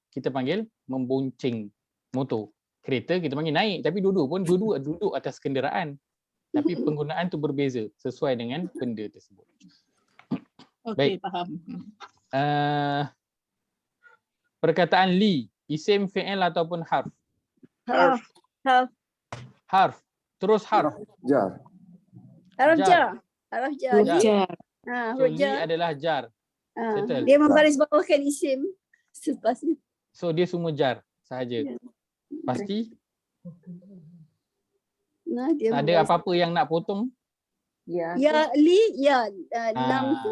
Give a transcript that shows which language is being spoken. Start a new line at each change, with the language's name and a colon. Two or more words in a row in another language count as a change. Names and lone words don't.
Malay: Kita panggil membonceng motor. Kereta kita panggil naik, tapi duduk duduk atas kenderaan. Tapi penggunaan tu berbeza sesuai dengan benda tersebut. Okey, Baik. faham. Perkataan li, isim, fi'il ataupun harf. Harf. Harf. Terus harf. Jar. Harf Jar.
Arabic: جر. حرف جر.
Malay: Jar. Jar. So li adalah jar. Settle. Dia membaris bawahkan isim sepasnya. So dia semua jar sahaja. Pasti Nah, dia tak ada membaris. apa-apa yang nak potong. Ya. Ya li ya enam tu.